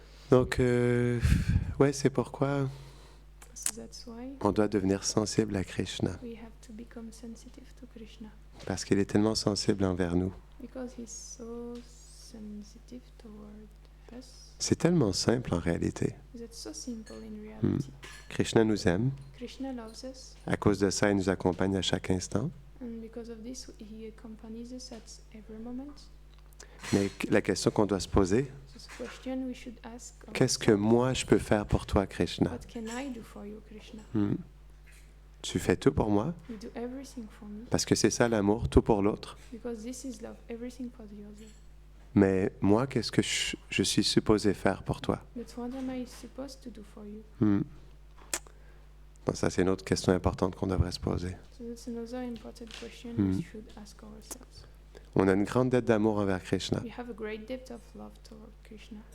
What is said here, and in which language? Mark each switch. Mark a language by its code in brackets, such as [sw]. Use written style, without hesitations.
[fr] Donc, ouais, c'est pourquoi [en] So that's why [fr] on doit devenir sensible à Krishna. [en] we have to become sensitive to Krishna. [fr] Parce qu'il est tellement sensible envers nous. [en] Because he's so sensitive toward us. [fr] C'est tellement simple en réalité. [en] That's so simple in reality. [fr] Krishna nous aime. [en] Krishna loves us, [fr] À cause de ça, il nous accompagne à chaque instant. [en] and because of this, he accompanies us at every moment. [fr] Mais la question qu'on doit se poser, [en] So the question we should ask [fr] qu'est-ce que [en] ourselves, [fr] moi je peux faire pour toi, Krishna? [en] what can I do for you, Krishna? [fr] Hmm. Tu fais tout pour moi? [en] You do everything for me, [fr] Parce que c'est ça l'amour, tout pour l'autre. [en] because this is love, everything for the other. [fr] Mais moi, qu'est-ce que je suis supposé faire pour toi? [en] But what am I supposed to do for you? Hmm. [fr] Donc ça, c'est une autre question importante qu'on devrait se poser. [en] So that's another important question Mm. we should ask ourselves. [fr] On a une grande dette d'amour envers Krishna. [en] We have a great debt of love toward Krishna.